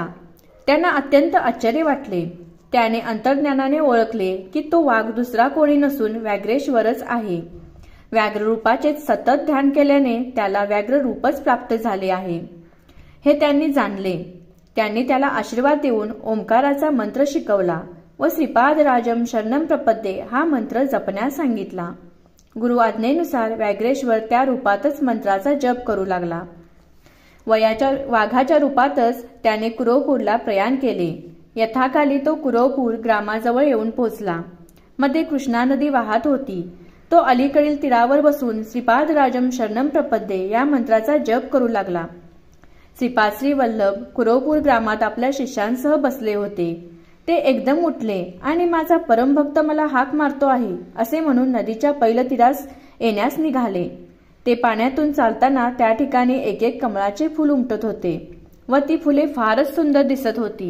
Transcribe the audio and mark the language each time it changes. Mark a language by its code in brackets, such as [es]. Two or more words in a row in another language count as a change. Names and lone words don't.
[mr] त्यांना अत्यंत आश्चर्य वाटले. त्याने अंतर्ज्ञानाने ओळखले की तो वाघ दुसरा कोणी नसून व्याघ्रेश्वरच आहे. व्याघ्ररूपाचे सतत ध्यान केल्याने त्याला व्याघ्र रूपच प्राप्त झाले आहे हे त्यांनी जाणले. त्यांनी त्याला आशीर्वाद देऊन ओंकाराचा मंत्र शिकवला व [sa] श्रीपादराजम शरणम प्रपद्ये [mr] हा मंत्र जपण्यास सांगितला. गुरु आज्ञेनुसार व्याघ्रेश्वर त्या रूपातच मंत्राचा जप करू लागला. वाघाच्या रूपातच त्याने कुरवपूरला प्रयाण केले. यथाकाली तो कुरवपूर ग्रामाजवळ येऊन पोहोचला. मध्ये कृष्णा नदी वाहत होती. तो अलीकडील तीरावर बसून [sa] श्रीपादराजम शरणम प्रपद्ये [mr] या मंत्राचा जप करू लागला. श्रीपाद श्री वल्लभ कुरवपूर ग्रामात आपल्या शिष्यांसह बसले होते. ते एकदम उठले आणि माझा परमभक्त मला हाक मारतो आहे असे म्हणून नदीच्या पैल तीरास येण्यास निघाले. ते पाण्यातून चालताना त्या ठिकाणी एक कमळाचे फूल उमटत होते व ती फुले फारच सुंदर दिसत होती.